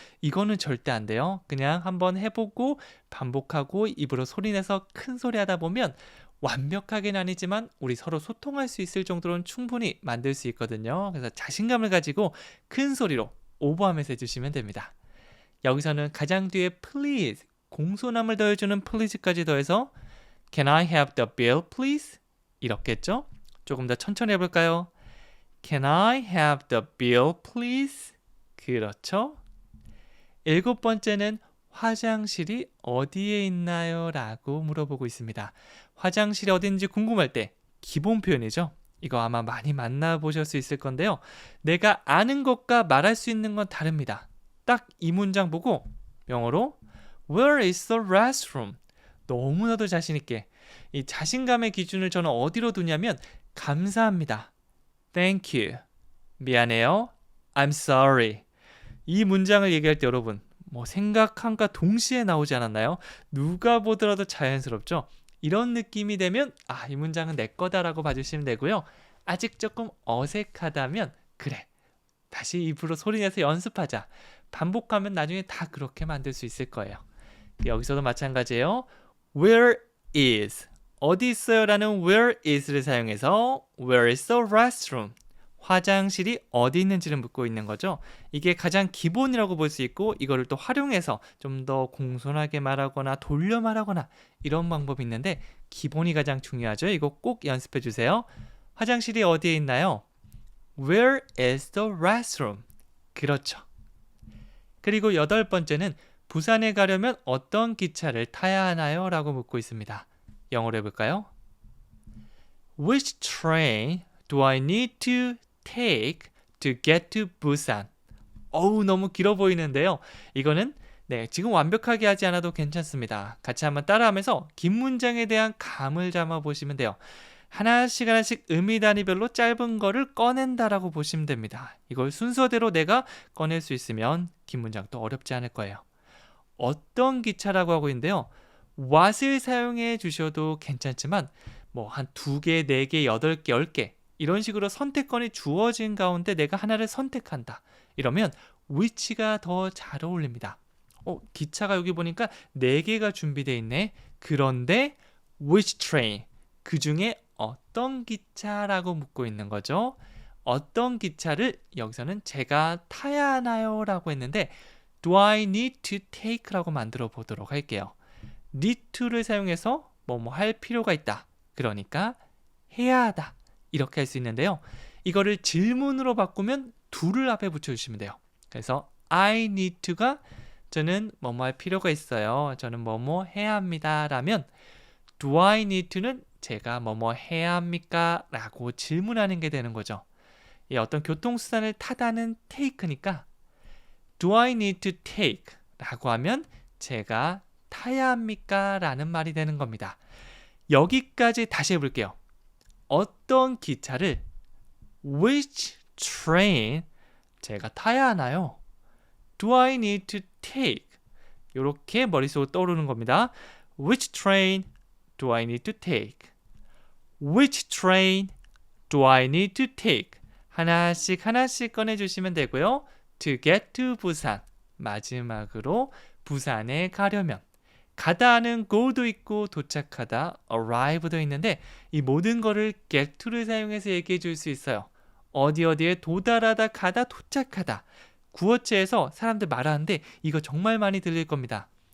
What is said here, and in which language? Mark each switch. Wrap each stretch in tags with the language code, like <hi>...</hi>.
<ko>이거는 절대 안 돼요. 그냥 한번 해보고 반복하고 입으로 소리내서 큰 소리 하다 보면 완벽하게는 아니지만 우리 서로 소통할 수 있을 정도로는 충분히 만들 수 있거든요. 그래서 자신감을 가지고 큰 소리로 오버하면서 해주시면 됩니다. 여기서는 가장 뒤에 please, 공손함을 더해주는 please까지 더해서</ko> <en>Can I have the bill, please?</en> <ko>이렇게 했죠? 조금 더 천천히 해볼까요?</ko> <en>Can I have the bill, please?</en> <ko>그렇죠? 일곱 번째는 화장실이 어디에 있나요? 라고 물어보고 있습니다. 화장실이 어딘지 궁금할 때 기본 표현이죠. 이거 아마 많이 만나보실 수 있을 건데요. 내가 아는 것과 말할 수 있는 건 다릅니다. 딱 이 문장 보고 영어로</ko> <en>Where is the restroom?</en> <ko>너무나도 자신 있게 이 자신감의 기준을 저는 어디로 두냐면 감사합니다.</ko> <en>Thank you.</en> <ko>미안해요.</ko> <en>I'm sorry.</en> <ko>이 문장을 얘기할 때 여러분 뭐 생각함과 동시에 나오지 않았나요? 누가 보더라도 자연스럽죠? 이런 느낌이 되면 이 문장은 내 거다라고 봐주시면 되고요. 아직 조금 어색하다면 그래. 다시 입으로 소리내서 연습하자. 반복하면 나중에 다 그렇게 만들 수 있을 거예요. 여기서도 마찬가지예요. Where is 어디 있어요? 라는 where is를 사용해서</ko> <en>Where is the restroom?</en> <ko>화장실이 어디 있는지를 묻고 있는 거죠. 이게 가장 기본이라고 볼 수 있고 이거를 또 활용해서 좀 더 공손하게 말하거나 돌려 말하거나 이런 방법이 있는데 기본이 가장 중요하죠. 이거 꼭 연습해 주세요. 화장실이 어디에 있나요?</ko> <en>Where is the restroom?</en> <ko>그렇죠. 그리고 8번째는 부산에 가려면 어떤 기차를 타야 하나요? 라고 묻고 있습니다. 영어로 해볼까요?</ko> <en>Which train do I need to take to get to Busan?</en> <ko>어우, 너무 길어 보이는데요. 이거는 지금 완벽하게 하지 않아도 괜찮습니다. 같이 한번 따라하면서 긴 문장에 대한 감을 잡아 보시면 돼요. 하나씩 의미 단위별로 짧은 거를 꺼낸다라고 보시면 됩니다. 이걸 순서대로 내가 꺼낼 수 있으면 긴 문장도 어렵지 않을 거예요. 어떤 기차라고 하고 있는데요. what을 사용해 주셔도 괜찮지만 뭐 한 2개, 4개, 8개, 10개 이런 식으로 선택권이 주어진 가운데 내가 하나를 선택한다. 이러면 which가 더 잘 어울립니다. 기차가 여기 보니까 4개가 준비되어 있네. 그런데</ko> <en>which train?</en> <ko>그 중에 어떤 기차라고 묻고 있는 거죠. 어떤 기차를 여기서는 제가 타야 하나요? 라고 했는데</ko> <en>Do I need to take?</en> <ko>라고 만들어 보도록 할게요. need to를 사용해서 뭐뭐 할 필요가 있다. 그러니까 해야 하다. 이렇게 할 수 있는데요. 이거를 질문으로 바꾸면 do를 앞에 붙여주시면 돼요. 그래서 I need to가 저는 뭐뭐 할 필요가 있어요. 저는 뭐뭐 해야 합니다. 라면</ko> <en>Do I need to</en> <ko>는 제가 뭐뭐 해야 합니까? 라고 질문하는 게 되는 거죠. 어떤 교통수단을 타다는 take니까</ko> <en>Do I need to take?</en> <ko>라고 하면 제가 타야 합니까? 라는 말이 되는 겁니다. 여기까지 다시 해볼게요. 어떤 기차를</ko> <en>Which train?</en> <ko>제가 타야 하나요?</ko> <en>Do I need to take?</en> <ko>이렇게 머릿속으로 떠오르는 겁니다.</ko> <en>Which train do I need to take? Which train do I need to take?</en> <ko>하나씩 꺼내주시면 되고요.</ko> <en>To get to 부산.</en> <ko>마지막으로 부산에 가려면 가다는 go도 있고 도착하다 arrive도 있는데 이 모든 거를 get to를 사용해서 얘기해 줄 수 있어요. 어디에 도달하다 가다 도착하다. 구어체에서 사람들 말하는데 이거 정말 많이 들릴 겁니다.</ko>